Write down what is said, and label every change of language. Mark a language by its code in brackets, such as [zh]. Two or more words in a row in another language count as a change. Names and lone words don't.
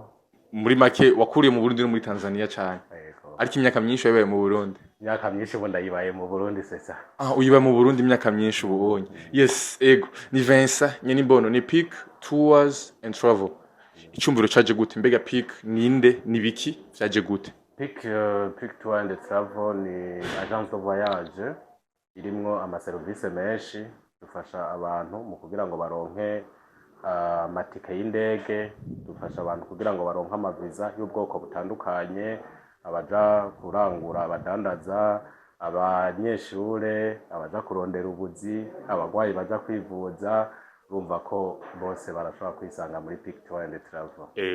[rn] Muri make wakuriye mu Burundi no muri Tanzania cyane. Ego. Ariko imyaka myinshi yabaye mu Burundi. Imyaka myinshi ubu ndayibaye mu Burundi sesa. Uyiba mu Burundi imyaka myinshi ubonye. Yes, ego. Ni Vincent nyene imbono ni Pick Tours and Travel. Icumbiro caje gute mbega Pick ninde nibiki vyaje gute? Pick to and Travel ni [fr] agence de voyage [rn] irimwo amaservice menshi dufasha abantu mu kugira ngo baronke amatike y'indege, dufasha abantu kugira ngo baronke amaviza y'ubwoko butandukanye, abaja kurangura, abadandaza, abanyeshure, abaja kurondera ubuzi, abagwayi baja kwivuza, urumva ko bose barashobora kwisanga muri Pick to and Travel.